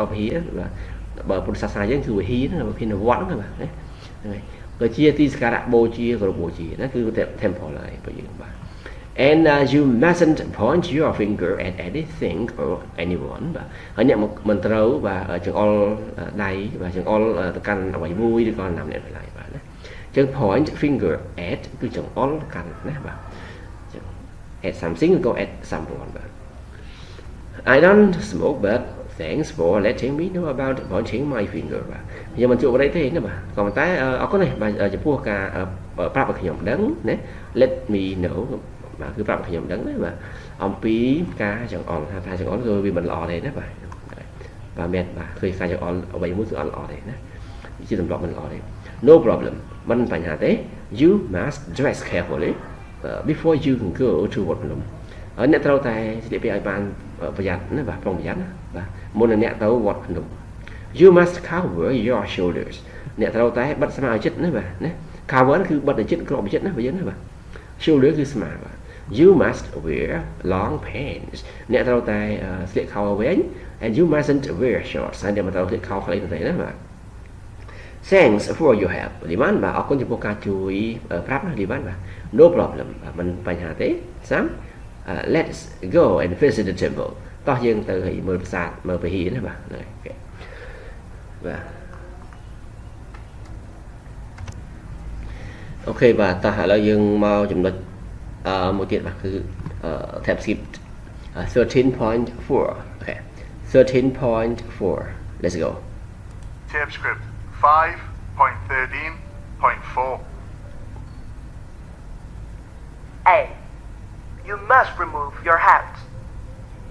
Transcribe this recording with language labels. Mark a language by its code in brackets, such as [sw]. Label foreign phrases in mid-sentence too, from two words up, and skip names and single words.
[km] វិហារបាទបើពុទ្ធសាសនាយើងគឺវិហារណាវិហារវត្តហ្នឹងបាទហ្នឹងហើយក៏ជាទីសក្ការៈបូជាគោរពបូជាណាគឺ temple ហើយបើយើងបាទ [en] And you mustn't point your finger at anything or anyone [km] បាទហើយអ្នកមិនត្រូវបាទចង្អុលដៃបាទចង្អុលទៅកាន់អ្វីមួយឬក៏ណាម្នាក់ឡើយបាទណាចឹង [en] point finger at [km] គឺចង្អុលកាន់ណាបាទចឹង [en] at something [km] ឬក៏ [en] at someone [km] បាទ [en] I don't smoke but thanks for letting me know about pointing my finger [km] បាទខ្ញុំមិនជួបអីទេណាបាទក៏ប៉ុន្តែអរគុណណាស់បាទចំពោះការប្រាប់ឲ្យខ្ញុំដឹងណា [en] let me know [km] បាទគឺប្រាប់ឲ្យខ្ញុំដឹងណាបាទអំពីការចង្អុលថាចង្អុលគឺវាមិនល្អទេណា បាទមែនបាទឃើញការចង្អុលអ្វីមួយគឺអត់ល្អទេណាជាទម្លាប់មិនល្អទេ [en] No problem [km] មិនបញ្ហាទេ [en] You must dress carefully before you can go to Wat Phnom [km] ហើយអ្នកត្រូវតែស្លៀកពាក់ឲ្យបានប្រយ័ត្ន ណាបាទប្រុងប្រយ័ត្នណាបាទមុននឹងអ្នកទៅវត្តភ្នំ [en] You must cover your shoulders [km] អ្នកត្រូវតែបិទស្មាឲ្យជិតណាបាទណា cover គឺបិទ ឲ្យជិតក្របឲ្យជិតណាបើយើងណាបាទ shoulder គឺស្មាបាទ [en] You must wear long pants [km] អ្នកត្រូវតែស្លៀកខោវែង [en] and you mustn't wear shorts [km] ហើយអ្នកមិនត្រូវស្លៀកខោខ្លីទេណាបាទ [en] Thanks for your help [km] លីវ៉ាន់បាទអរគុណចំពោះការជួយប្រាប់ណាលីវ៉ាន់បាទ [en] No problem [km] បាទមិនបញ្ហាទេសាំ [en] Let's go and visit the temple [km] តោះយើងទៅឲ្យមើលប្រាសាទមើលវិហារណាបាទហ្នឹងហើយបាទ អូខេបាទតោះឥឡូវយើងមកចំណុចមួយទៀតបាទគឺ [en] Tapescript 13.4 okay 13.4 let's go Tapescript 5.13.4. A. You must remove your hat.